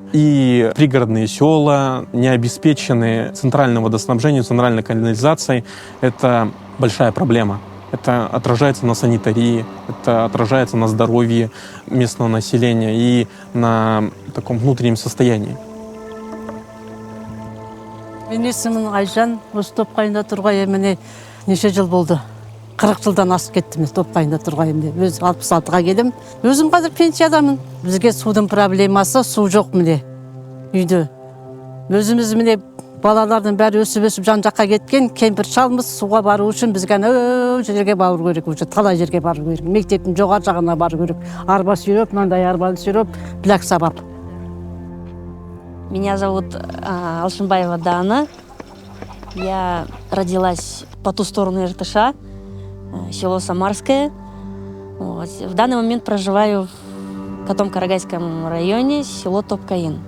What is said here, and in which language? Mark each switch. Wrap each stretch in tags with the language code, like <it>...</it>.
<ru>И пригородные села не обеспечены центральным водоснабжением, центральной канализацией. Это большая проблема. Это отражается на санитарии, это отражается на здоровье местного населения и на таком внутреннем состоянии.</ru> <kk>Мен есімім Айжан, осы Топқайында тұрғайым неше жыл болды. 40 жылдан асып кетті мен Топқайында тұрғайым. Өз 66-ға келдім. Өзім қазір пенсиядамын. Бізге судың проблемасы, су жоқ міне үйде. Өзіміз міне балалардың бәрі өсіп жан-жаққа кеткен, кемпір шалмыз суға бару үшін бізге жерге бару керек,</kk> <ru>уже</ru> <kk>талай жерге бару керек. Мектептің жоғары жағына бару керек. Арба сүйреп, мынандай арбаны сүйреп, біләк сабап.</kk> <ru>Меня зовут Алшинбаева Дана. Я родилась по ту сторону Иртыша, село Самарское. Вот. В данный момент проживаю в Катом-Карагайском районе, село Топкаин.</ru>